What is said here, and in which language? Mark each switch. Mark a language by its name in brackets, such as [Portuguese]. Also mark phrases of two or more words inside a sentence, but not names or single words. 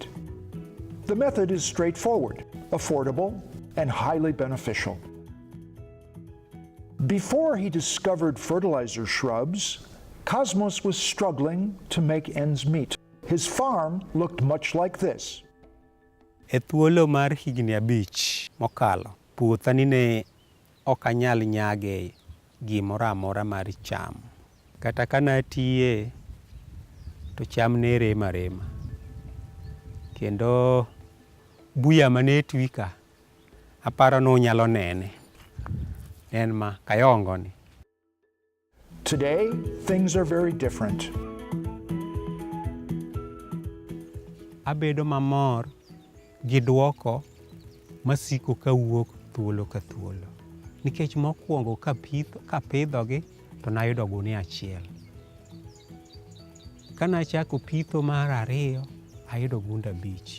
[English] The method is straightforward, affordable, and highly beneficial. Before he discovered fertilizer shrubs, Cosmos was struggling to make ends meet. His farm looked much like this. [Luo (Kenya and Tanzania)] E thuolo mar higni 5 mokalo, puothani ne ok anyal nyage gimoro amora mar cham. Kata kana atiye to cham ne rema rema. Kendo buya mane twika aparo no nyalo nene. En ma kayongo ni. [English] Today, things are very different. [Luo (Kenya and Tanzania)] Abedo mamor gi duoko masiko kawuok thuolo ka thuolo. Nikech mokwongo kapidhogi to nayudo gunia achiel. Kana chako pitho mar 2, ayudo gunda 5.